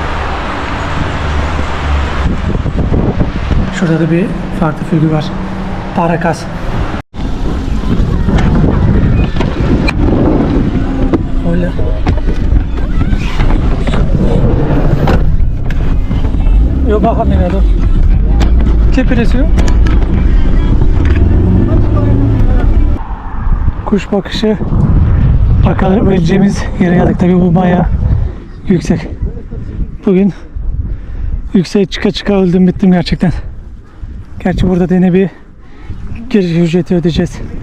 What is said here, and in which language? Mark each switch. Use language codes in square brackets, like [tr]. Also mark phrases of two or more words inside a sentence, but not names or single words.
[tr] Şurada da bir farklı figür var. Parakas. Öyle. Yo bakalım yine de. [es] ¿Qué precio? [tr] Kuş bakışı bakabileceğimiz yere geldik. Tabii bu bayağı yüksek. Bugün yükseğe çıka öldüm bittim gerçekten. Gerçi burada da yine bir giriş ücreti ödeyeceğiz.